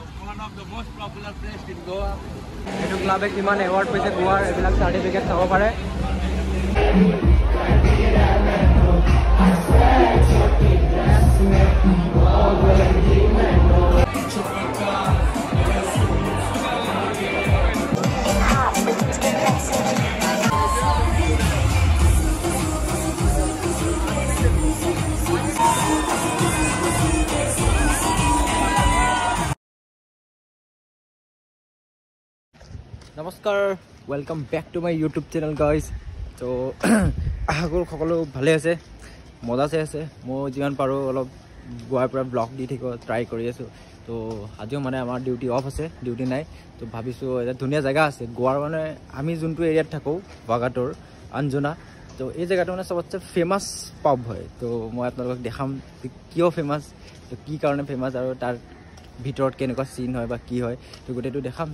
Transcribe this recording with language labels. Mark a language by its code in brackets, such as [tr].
[en] One of the most popular place in Goa. [as] এইটো ক্লাবে কিমান এৱাৰ্ড পাইছে গোৱাৰ এইবিলাক চাৰ্টিফিকেট চাব পাৰে। নমস্কাৰ, [en] Welcome back to my YouTube channel guys. [as] তো আশা কৰোঁ সকলো ভালে আছে, মজাছে আছে। মই যিমান পাৰোঁ অলপ গোৱাৰ পৰা ব্লগ দি থাকিব ট্ৰাই কৰি আছোঁ। তো আজিও মানে আমাৰ ডিউটি অফ আছে, ডিউটি নাই। তো ভাবিছোঁ এটা ধুনীয়া জেগা আছে গোৱাৰ, মানে আমি যোনটো এৰিয়াত থাকোঁ বাগাটোৰ আঞ্জনা। তো এই জেগাটো মানে চবতছে ফেমাছ পাব হয়। তো মই আপোনালোকক দেখাম কিয় ফেমাছ, তো কি কাৰণে ফেমাছ, আৰু তাৰ ভিতৰত কেনেকুৱা চিন হয় বা কি হয়, তো গোটেইটো দেখাম।